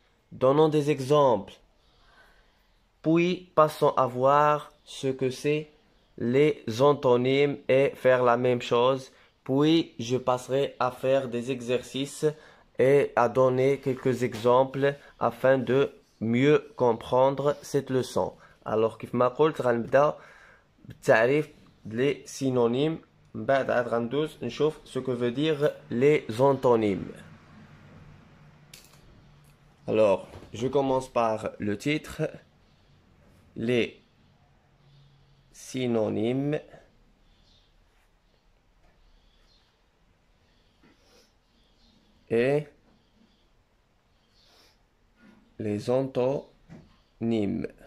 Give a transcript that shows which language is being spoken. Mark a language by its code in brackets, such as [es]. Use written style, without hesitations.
[fr] Donnons des exemples, puis passons à voir ce que c'est les antonymes et faire la même chose. Puis je passerai à faire des exercices et à donner quelques exemples afin de mieux comprendre cette leçon. [ar] Alors كيف ما قلت غنبدا بالتعريف les synonymes من بعد عاد غندوز نشوف [fr] ce que veut dire les antonymes. Alors, je commence par le titre, les synonymes et les antonymes.